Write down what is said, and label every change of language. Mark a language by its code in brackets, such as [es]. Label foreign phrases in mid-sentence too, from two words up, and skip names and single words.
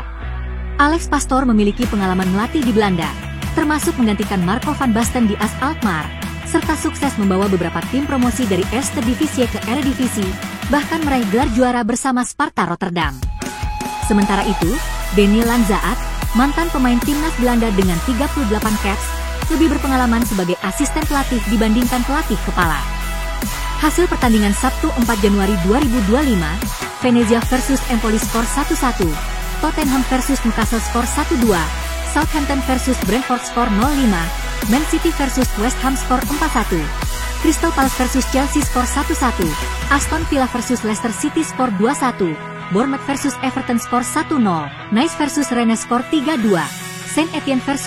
[id] Alex Pastoor memiliki pengalaman melatih di Belanda, termasuk menggantikan Marco van Basten di AS Alkmaar, serta sukses membawa beberapa tim promosi dari Eerste Divisie ke Eredivisie, bahkan meraih gelar juara bersama Sparta Rotterdam. Sementara itu, Denny Lanzaat, mantan pemain timnas Belanda dengan 38 caps, lebih berpengalaman sebagai asisten pelatih dibandingkan pelatih kepala. Hasil pertandingan Sabtu 4 Januari 2025, Venezia versus Empoli skor 1-1, Tottenham versus Newcastle skor 1-2, Southampton versus Brentford skor 0-5, Man City versus West Ham skor 4-1, Crystal Palace versus Chelsea skor 1-1, Aston Villa versus Leicester City skor 2-1, Bournemouth versus Everton skor 1-0, Nice versus Rennes skor 3-2, Saint Etienne versus